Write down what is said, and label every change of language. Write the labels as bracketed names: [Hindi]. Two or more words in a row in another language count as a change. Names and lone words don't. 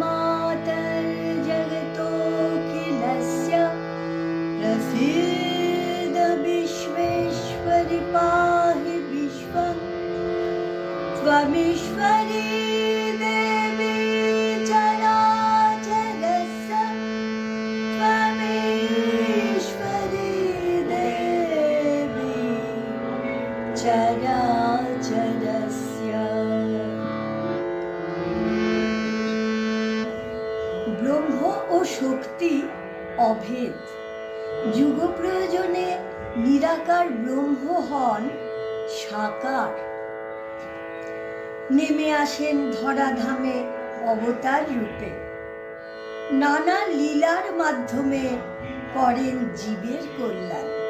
[Sanskrit] मातर्जगतोऽखिलस्य प्रसीद विश्वेश्वरि पाहि विश्वं त्वमीश्वरी देवी चराचरस्य त्वमीश्वरी देवी चराचरस्य। [Bangla] ব্রহ্ম ও শক্তি অভেদ। যুগ প্রয়োজনে নিরাকার ব্রহ্ম হন সাকার, নেমে আসেন ধরাধামে অবতার রূপে, নানা লীলার মাধ্যমে করেন জীবের কল্যাণ।